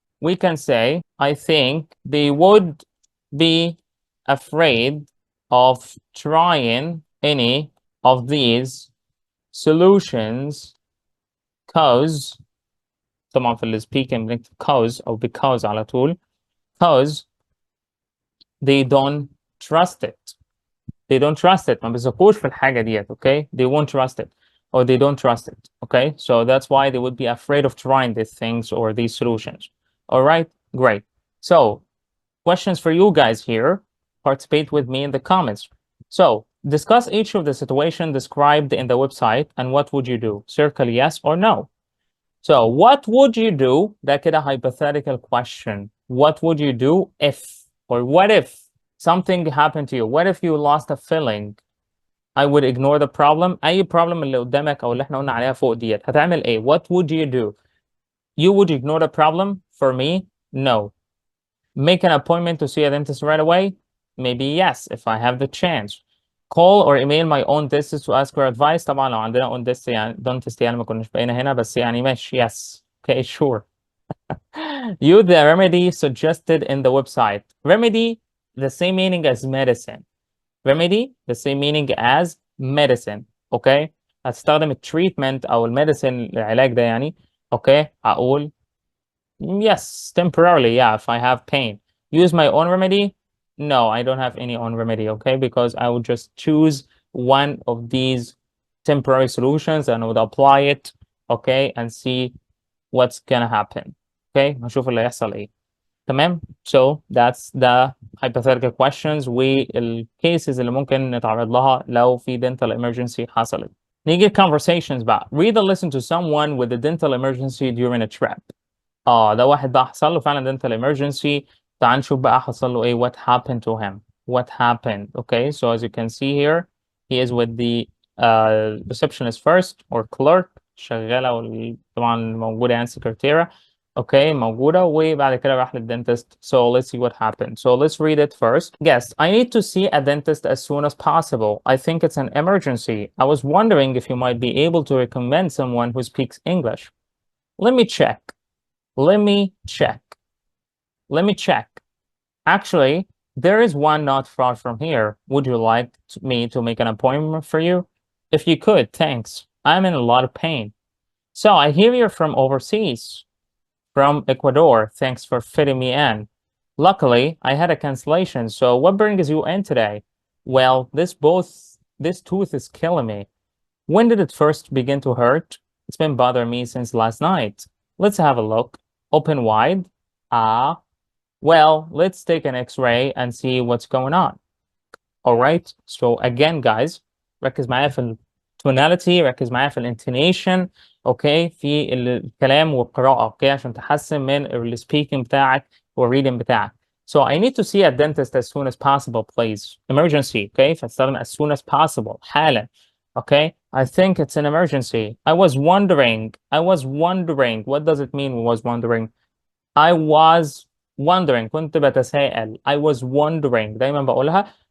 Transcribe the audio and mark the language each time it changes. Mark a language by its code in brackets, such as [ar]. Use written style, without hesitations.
[en] We can say, I think they would be afraid of trying any of these solutions cause [ar] طبعا في speaking بنكتب cause أو because على طول [en] cause they don't trust it. They don't trust it. [ar] ما بيثقوش في الحاجة ديت. [en] Okay, they won't trust it or they don't trust it. Okay, so that's why they would be afraid of trying these things or these solutions. All right, great. So questions for you guys here. Participate with me in the comments. So discuss each of the situation described in the website and what would you do? Circle yes or no. So what would you do? That [ar] كده [en] hypothetical question. What would you do if, or what if something happened to you? What if you lost a filling? I would ignore the problem. [ar] أي problem اللي قدامك أو اللي احنا قلنا عليها فوق ديت هتعمل إيه? [en] What would you do? You would ignore the problem? For me, no. Make an appointment to see a dentist right away? Maybe yes, if I have the chance. Call or email my own dentist to ask for advice. [ar] طبعا لو عندنا own dentist يعني ما كناش بقينا هنا بس يعني ماشي [en] yes. Okay, sure. Use the remedy suggested in the website. Remedy, the same meaning as medicine. Remedy, the same meaning as medicine. Okay? [ar] هتستخدم التريتمنت أو الميديسين العلاج ده يعني. اوكي هقول [en] yes temporarily yeah if I have pain. Use my own remedy? No, I don't have any own remedy, okay, because I would just choose one of these temporary solutions and I would apply it, okay, and see what's gonna happen. [ar] Okay, هنشوف اللي هيحصل ايه. تمام. [en] So that's the hypothetical questions [ar] والcases اللي ممكن نتعرض لها لو في [en] dental emergency [ar] حصلت. نيجي conversations بقى. [en] Read or listen to someone with a dental emergency during a trip. [ar] ده واحد بقى حصل له فعلا dental emergency. تعال نشوف بقى حصل له ايه. [en] What happened to him? What happened? Okay, so as you can see here, he is with the receptionist first or clerk. [ar] شغالة طبعا موجودة يعني secretary. Okay, موجودة وبعد كده راح للدنتست. [en] So let's see what happened. So let's read it first. Yes, I need to see a dentist as soon as possible. I think it's an emergency. I was wondering if you might be able to recommend someone who speaks English. Let me check. Let me check. Let me check. Actually, there is one not far from here. Would you like me to make an appointment for you? If you could, thanks. I'm in a lot of pain. So I hear you're from overseas. From Ecuador. Thanks for fitting me in. Luckily, I had a cancellation. So what brings you in today? Well, this tooth is killing me. When did it first begin to hurt? It's been bothering me since last night. Let's have a look. Open wide. Well, let's take an X-ray and see what's going on. All right. [ar] So again, guys, ركز معايا في tonality، ركز معايا في الانتونيشن، اوكي، في الكلام والقراءة، اوكي، عشان تحسن من السبيكنج بتاعك والريدنج بتاعك. [en] So I need to see a dentist as soon as possible, please. Emergency, okay؟ [ar] فاستخدم [en] as soon as possible، [ar] حالا. [en] Okay? I think it's an emergency. I was wondering. What does it mean was wondering? I was wondering. [ar] كنت بتساءل. [en] I was wondering. [ar] دايما بقولها.